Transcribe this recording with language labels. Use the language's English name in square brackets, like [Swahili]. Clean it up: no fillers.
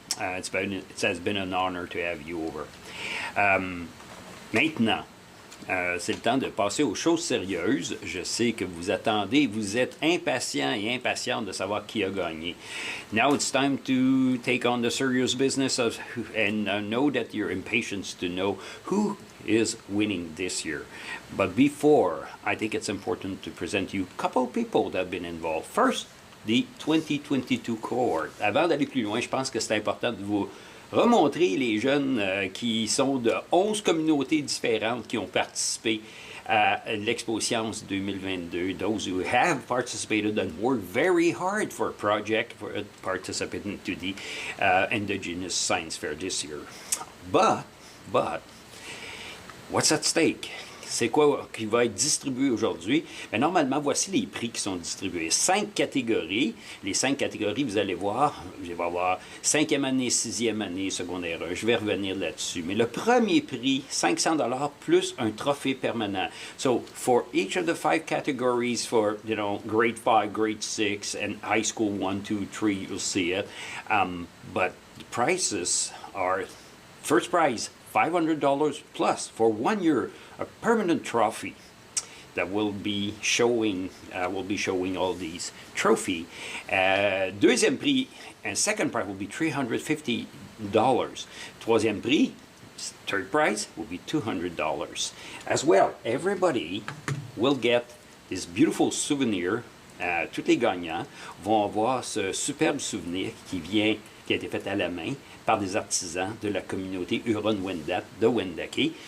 [English] It has been an honor to have you over. [French] Maintenant, c'est le temps de passer aux choses sérieuses. Je sais que vous attendez, vous êtes impatients et impatientes de savoir qui a gagné. [English] Now it's time to take on the serious business and know that you're impatient to know who is winning this year. But before, I think it's important to present you a couple of people that have been involved. First, the 2022 cohort. [French] Avant d'aller plus loin, je pense que c'est important de vous remontrer les jeunes qui sont de 11 communautés différentes qui ont participé à l'Expo Science 2022. [English] Those who have participated and worked very hard for a project, for participating to the Indigenous Science Fair this year. But, what's at stake? [French] C'est quoi qui va être distribué aujourd'hui? Bien, normalement, voici les prix qui sont distribués. 5 catégories. Les 5 catégories, vous allez voir, je vais avoir 5e année, 6e année, secondaire 1. Je vais revenir là-dessus. Mais le premier prix, $500 plus un trophée permanent. [English] So, for each of the 5 categories for, grade 5, grade 6, and high school 1, 2, 3, you'll see it. But the prices are, first prize, $500 plus for 1 year, a permanent trophy that will be showing all these trophy. [French] Deuxième prix, [English] and second prize will be $350. [French] Troisième prix, [English] Third prize will be $200. As well, everybody will get this beautiful souvenir. [French] Tous les gagnants vont avoir ce superbe souvenir qui a été fait à la main par des artisans de la communauté huronne-wendat de Wendake.